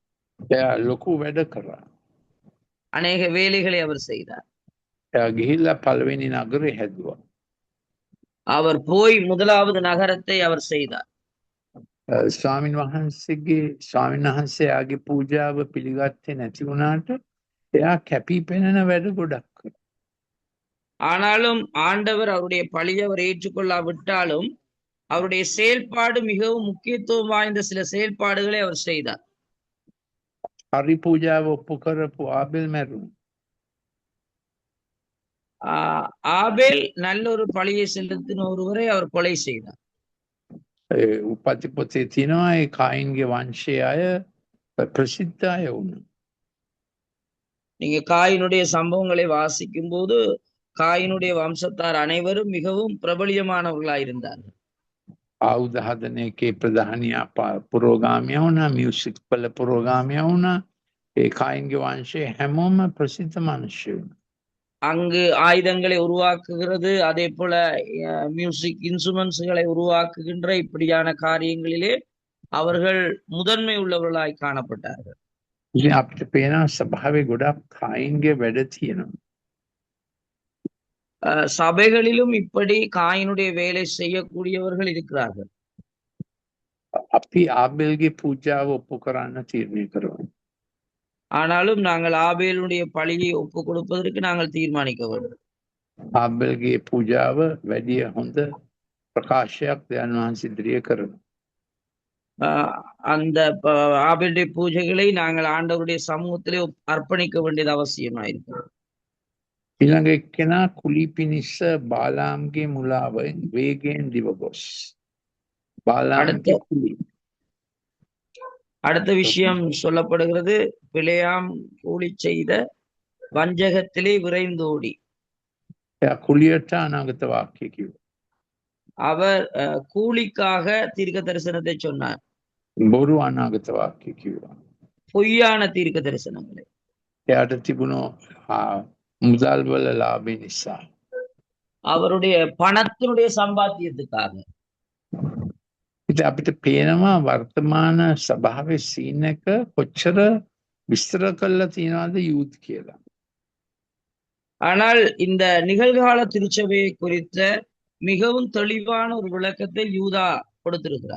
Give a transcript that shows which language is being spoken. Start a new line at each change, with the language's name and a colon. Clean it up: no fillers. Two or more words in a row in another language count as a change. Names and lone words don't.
Sinhala: එයා ලොකු වැඩ කරා.
Tamil: அநேக வேலைகளை அவர் செய்தார்.
Sinhala: එයා ගිහිල්ලා පළවෙනි නගරේ හැදුවා.
Tamil: அவர் போய் முதலாவது நகரத்தை அவர் செய்தார்.
Sinhala: ස්වාමීන් වහන්සේගේ පූජාව පිළිගත්තේ නැති වුණාට එයා කැපී පෙනෙන වැඩ ගොඩක් කරා.
Tamil: ஆனாலும் ஆண்டவர் அவருடைய பழியை அவர் ஏற்றுக்கொள்ளாவிட்டாலும் அவருடைய செயல்பாடு மிகவும் முக்கியத்துவம் வாய்ந்த சில செயல்பாடுகளை அவர் செய்தார்.
Sinhala: හරි පූජාව ඔප්පු කරපු ආබෙල් මැරුණා.
Tamil: ஆபேல் நல்ல ஒரு பழியை செலுத்தின ஒருவரை அவர் கொலை செய்தார்.
Sinhala: උපති පොතේ තියෙනවා ඒ කායින්ගේ වංශයේ අය ප්‍රසිද්ධ අය වුණා.
Tamil: நீங்க காயினுடைய சம்பவங்களை வாசிக்கும் போது காயினுடைய வம்சத்தார் அனைவரும் மிகவும் பிரபலியமானவர்களாயிருந்தார்கள்.
Sinhala: ආයුධ හදන එකේ ප්‍රධානියා පුරෝගාමියා වුණා, මියුසික් වල පුරෝගාමියා වුණා. ඒ කායින්ගේ වංශයේ හැමෝම ප්‍රසිද්ධ මිනිස්සු.
Tamil: அங்கு ஆயுதங்களை உருவாக்குகிறது, அதே போல
English: music instruments
Tamil: உருவாக்குகின்ற இப்படியான காரியங்களிலே அவர்கள் முதன்மை உள்ளவர்களாய் காணப்பட்டார்கள்.
Sinhala: ඉතින් අපිට පේනවා සභාවේ ගොඩක් කායින්ගේ වැඩ තියෙනවා.
Tamil: சபைகளிலும் இப்படி காயினுடைய வேலை செய்யக்கூடியவர்கள் இருக்கிறார்கள்.
Sinhala: අපි ආබෙල්ගේ පූජාව ඔප්පු කරන්න තීරණය කරනවා.
Tamil: ஆனாலும் நாங்கள் ஆபேலுடைய பழியை ஒப்பு கொடுப்பதற்கு நாங்கள் தீர்மானிக்க வேண்டும்.
Sinhala: ආබෙල්ගේ පූජාව වැඩි හොඳ ප්‍රකාශයක් දෙවියන් වහන්සේ ඉදිරියේ කරනවා.
Tamil: அந்த ஆபேலுடைய பூஜைகளை நாங்கள் ஆண்டவருடைய சமூகத்திலே அர்ப்பணிக்க வேண்டியது அவசியமாயிருக்கிறது.
Sinhala: ඊළඟ එක්කෙනා කුලී පිණිස බාලාම්ගේ මුලාවෙන් වේගයෙන් දිව ගොස්. බාලාම්ගේ කුලී.
Tamil: அடுத்த விஷயம் சொல்லப்படுகிறது, பிழையாம் கூலி செய்த வஞ்சகத்திலே விரைந்தோடி.
Sinhala: එයා කුලියට අනාගත වාක්‍ය කිව්වා.
Tamil: அவர் கூலிக்காக தீர்க்க தரிசனத்தை சொன்னார்.
Sinhala: බොරු අනාගත වාක්‍ය කිව්වා.
Tamil: பொய்யான தீர்க்க தரிசனங்களை.
Sinhala: එයාට තිබුණු මුදල් වල ලාභය නිසා.
Tamil: அவருடைய பணத்தினுடைய சம்பாத்தியத்துக்காக.
Sinhala: ඉතින් අපිට පේනවා වර්තමාන සභාවේ සීන් එක කොච්චර විස්තර කරලා තියනවද යූත් කියලා.
Tamil: ஆனால் இந்த நிகழ்கால திருச்சபையை குறித்த மிகவும் தெளிவான ஒரு விளக்கத்தை யூதா கொடுத்திருக்கிறார்.